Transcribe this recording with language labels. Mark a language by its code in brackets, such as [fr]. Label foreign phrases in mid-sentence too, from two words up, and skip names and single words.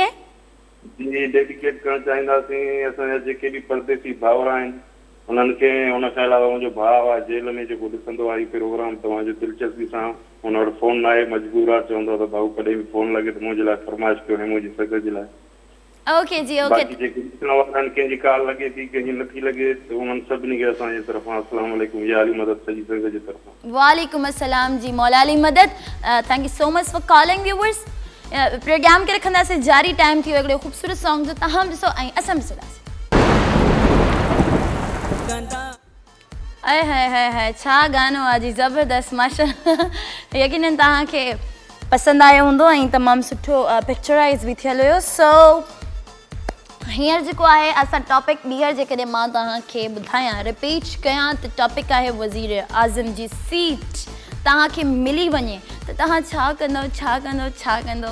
[sd] जी डेडिकेट करणु चाहींदासीं असांजा जेके बि परदेसी भाउर आहिनि उन्हनि खे, उन खां अलावा मुंहिंजो भाउ आहे जेल में जेको ॾिसंदो आहे प्रोग्राम तव्हांजो दिलचस्पी सां, हुन वटि फोन आहे मजबूर आहे, चवंदो आहे त भाऊ कॾहिं बि फोन लॻे त मुंहिंजे लाइ फरमाइश कयो ऐं मुंहिंजी सॻ जे लाइ। ओके जी ओके। बाक़ी जेके ॾिसण वारा आहिनि कंहिंजी कॉल लॻे थी कंहिंजी नथी लॻे त उन्हनि सभिनी खे असांजे तरफ़ां [ar] السلام عليكم [sd] या अली मदद सॼी सॻ जे तरफ़ां। [ar] وعليكم السلام [sd] जी मौला अली मदद। [en] thank you so much for calling viewers. [sd] प्रोग्राम खे रखंदासीं जारी। टाइम थी वियो हिकिड़ो ख़ूबसूरत सॉन्ग जो, तव्हां ॾिसो ऐं असां बि ॾिसंदासीं। अय हाय हाय हाय, छा गानो आहे जी, ज़बरदस्त माशाअल्लाह। यकीनन तव्हांखे पसंदि आयो हूंदो ऐं तमामु सुठो पिक्चराइज़ बि थियल हुयो। सो हींअर जेको आहे असां टॉपिक ॿीहर जेकॾहिं मां तव्हांखे ॿुधायां रिपीट कयां त टॉपिक आहे वज़ीर आज़म जी सीट तव्हांखे मिली वञे त तव्हां छा कंदो छा कंदो छा कंदो।